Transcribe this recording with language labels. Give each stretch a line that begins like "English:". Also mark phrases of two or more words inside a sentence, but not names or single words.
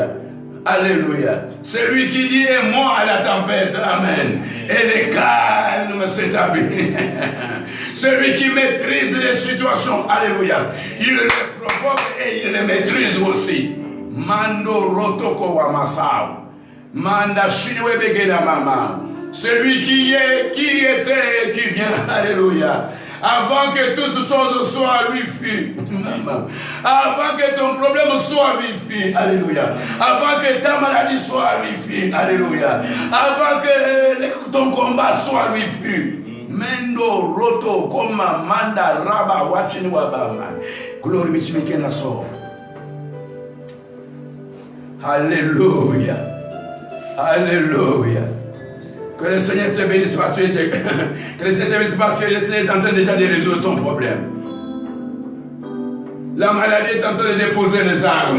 French: Alléluia. C'est lui qui dit un mot à la tempête. Amen. Et le calme s'établit. Celui qui maîtrise les situations. Alléluia. Il les provoque et il les maîtrise aussi. Mando rotoko wa masao. Manda Shiniwe Begeda Mama. Celui qui est, qui était et qui vient. Alléluia. Avant que toutes choses soient lui fut. Avant que ton problème soit lui fut. Alléluia. Avant que ta maladie soit lui fut. Alléluia. Avant que ton combat soit lui fut. Mendo roto koma manda raba wachini wabama.
English: Glory be to me so.
French: Alléluia. Alléluia. Que le Seigneur te bénisse parce que le Seigneur te bénisse parce que le Seigneur est en train déjà de résoudre ton problème. La maladie est en train de déposer les armes.